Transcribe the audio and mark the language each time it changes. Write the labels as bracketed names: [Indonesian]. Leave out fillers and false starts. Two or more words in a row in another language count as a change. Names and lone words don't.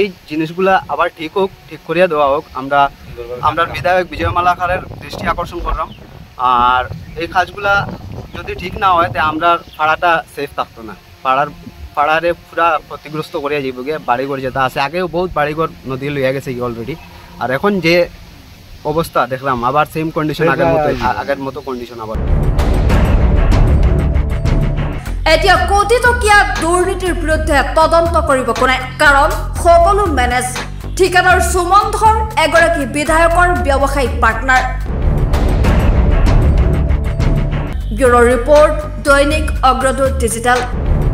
[Bangla] জিনিসগুলা আবার ঠিক হোক ঠিক করিয়া দেওয়া হোক আমরা বিধায়ক বিজয়মালা খারের দৃষ্টি আকর্ষণ করলাম আর এই কাজগুলা যদি ঠিক না হয় তো আমরা পাড়াটা সেফ থাকতো না পাড়ারে পুরা ক্ষতিগ্রস্ত করিয়া যাইব গিয়ে বাড়িঘর যেটা আছে আগেও বহুত বাড়িঘর নদী লইয়া গেছে কি অলরেডি আর এখন যে অবস্থা দেখলাম আবার [English] same condition [Bangla] আগের মতো কন্ডিশন আবার [Assamese] এতিয়া কোটি টকীয়া দুৰ্নীতিৰ বিৰুদ্ধে তদন্ত কৰিব কোনে কাৰণ সকলো মেনেজ ঠিকাদাৰ সুমন ধৰ এগৰাকী বিধায়কৰ ব্যৱসায়িক পাৰ্টনাৰ [English] bureau report [Assamese] দৈনিক অগ্ৰদূত ডিজিটেল